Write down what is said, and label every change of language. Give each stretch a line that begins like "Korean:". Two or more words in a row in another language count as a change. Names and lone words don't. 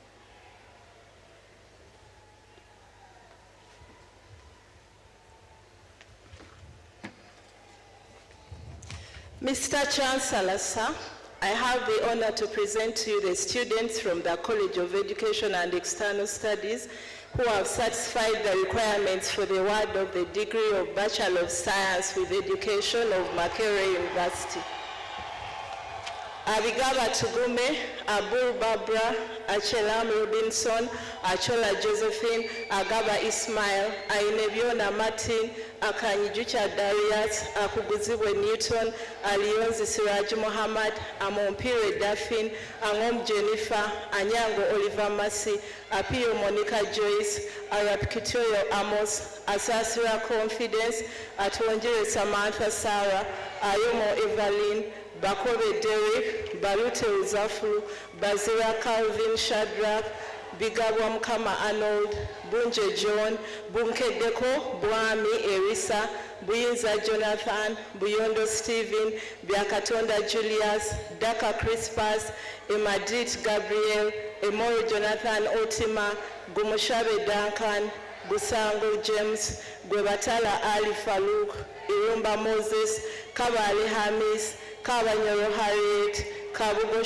English: Mr. Chancellor, sir, I have the honor to present to you the students from the College of Education and External Studies who have satisfied the requirements for the award of the degree of Bachelor of Science with Education of Makerere University. Abigaba Tugume, Abul Barbara, Achelam Robinson, Achola Josephine, Agaba Ismail, Ainebiona Martin, Akanyijucha Darius, Akuguzibwe Newton, Alionzi Siraj Muhammad, Amompire Daphne, Angom Jennifer, Anyango Oliver Masi, Apio Monica Joyce, Arab Kitoyo Amos, Asasira Confidence, Atwanjire Samantha Sarah, Ayomo Evelyn, Bakobe Derek, Balute Uzafru, Bazira Calvin Shadrach, Bigabwa Mkama Arnold, Bunje John, Bunke Deko, Bwami Erisa, Buyinza Jonathan, Buyondo Stephen, Biakatonda Julius, Daka Crispus, Emadit Gabriel, Emori Jonathan Otima, Gumushabe Duncan, Busango James, Gwebatala Ali Farouk, Irumba Moses, Kabali Hamis, Kabanyoro Harriet, Kabugo